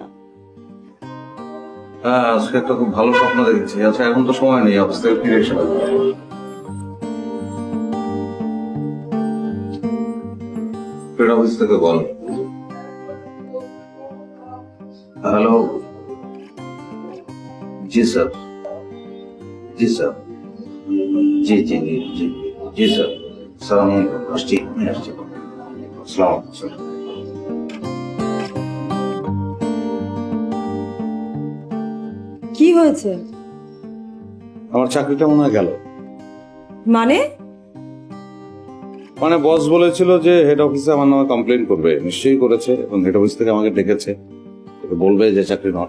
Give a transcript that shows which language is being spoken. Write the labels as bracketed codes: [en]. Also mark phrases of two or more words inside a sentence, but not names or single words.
[bn] হ্যাঁ, আজকে একটা খুব ভালো স্বপ্ন দেখেছি। আচ্ছা, এখন তো সময় নেই, অফিস থেকে ফিরে এসে ফিরে অফিস থেকে বল। [hi] हेलो जी सर, जी सर, जी जी जी जी जी सर, सर [bn] আমি আসছি। [ar] السلام عليكم স্যার। [bn] কি হয়েছে? আমার চাকরিটা মনে হয় গেল। মানে মানে বস বলেছিল যে হেড অফিসে আমার নামে কমপ্লেন করবে, নিশ্চয়ই করেছে, এবং হেড অফিস থেকে আমাকে ডেকেছে, বলবে যে চাকরি নট।